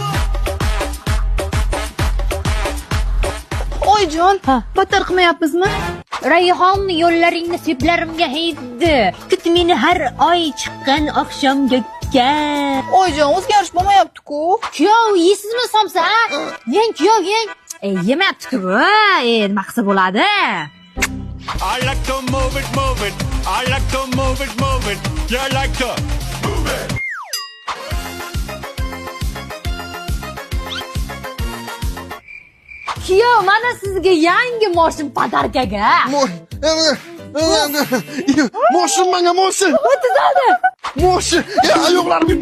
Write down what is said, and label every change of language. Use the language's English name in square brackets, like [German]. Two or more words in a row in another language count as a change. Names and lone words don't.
[Uzbek] Oyijon, battar qilmayapmizmi? Rayhon yo'llaringni seplarimga haydi. Kut meni har oy chiqqan oqshomga. Oyijon, o'zgarish bo'lmayapti-ku. Kuyov, yeysizmi somsa? Yeng kuyov, yeng. Yemayapti-ku. Nima qilsa bo'ladi? [English] I like to move it, move it. I like to move it, move it. You like to move it. [Uzbek] Kuyov, mana sizga yangi moshin podarkaga. Moshin menga moshin. O'tiz oldi. Moshin. Oyoqlarim.